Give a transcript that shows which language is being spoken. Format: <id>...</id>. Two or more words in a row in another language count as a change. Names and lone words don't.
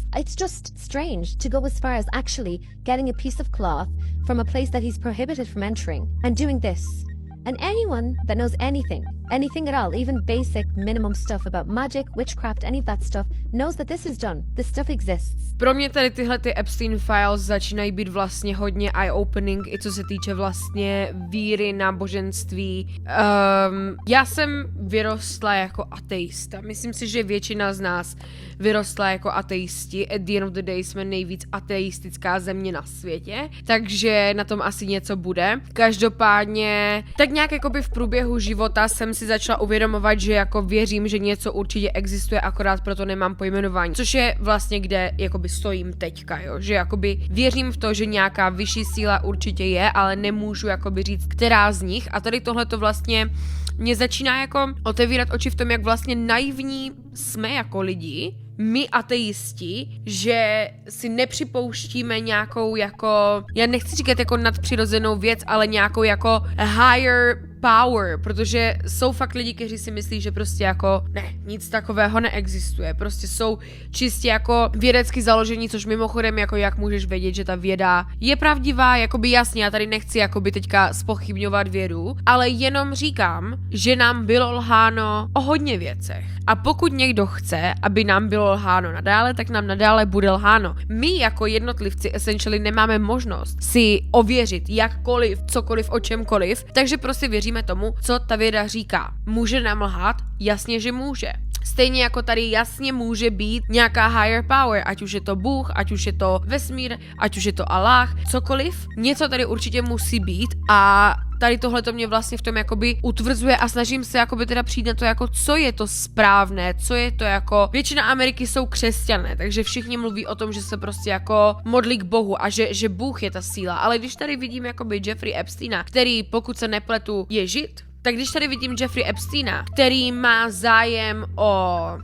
<en>It's just strange to go as far as actually getting a piece of cloth from a place that he's prohibited from entering and doing this. And anyone that knows anything at all, even basic minimum stuff about magic, witchcraft, any of that stuff, knows that this is done. This stuff exists.</en> <cs>Pro mě tady tyhle ty Epstein files začínají být vlastně hodně eye-opening, i co se týče vlastně víry, náboženství. Já jsem vyrostla jako ateista. Myslím si, že většina z nás vyrostla jako ateisti.</cs> <en>At the end of the day</en> <cs>jsme nejvíc ateistická země na světě, takže na tom asi něco bude. Každopádně, tak nějak jakoby v průběhu života jsem si začala uvědomovat, že jako věřím, že něco určitě existuje, akorát proto nemám pojmenování. Což je vlastně kde jakoby stojím teďka, jo, že jakoby věřím v to, že nějaká vyšší síla určitě je, ale nemůžu jakoby říct, která z nich. A tady tohle to vlastně mě začíná jako otevírat oči v tom, jak vlastně naivní jsme jako lidi, my ateisti, že si nepřipouštíme nějakou jako, já nechci říkat jako nadpřirozenou věc, ale nějakou jako</cs> <en>higher power,</en> <cs>protože jsou fakt lidi, kteří si myslí, že prostě jako ne, nic takového neexistuje, prostě jsou čistě jako vědecky založení, což mimochodem jako jak můžeš vědět, že ta věda je pravdivá, jakoby jasně, já tady nechci jakoby teďka zpochybňovat vědu, ale jenom říkám, že nám bylo lháno o hodně věcech. A pokud někdo chce, aby nám bylo lháno nadále, tak nám nadále bude lháno. My jako jednotlivci essentially nemáme možnost si ověřit jakkoliv, cokoliv, o čemkoliv, takže prostě věříme tomu, co ta věda říká. Může nám lhát? Jasně, že může. Stejně jako tady jasně může být nějaká</cs> <en>higher power,</en> <cs>ať už je to Bůh, ať už je to vesmír, ať už je to Allah, cokoliv. Něco tady určitě musí být a tady tohle to mě vlastně v tom jakoby utvrzuje a snažím se jakoby teda přijít na to jako, co je to správné, co je to jako, většina Ameriky jsou křesťané, takže všichni mluví o tom, že se prostě jako modlí k Bohu a že Bůh je ta síla, ale když tady vidím jakoby Jeffrey Epsteina, který pokud se nepletu je žid, tak když tady vidím Jeffrey Epsteina, který má zájem o</cs>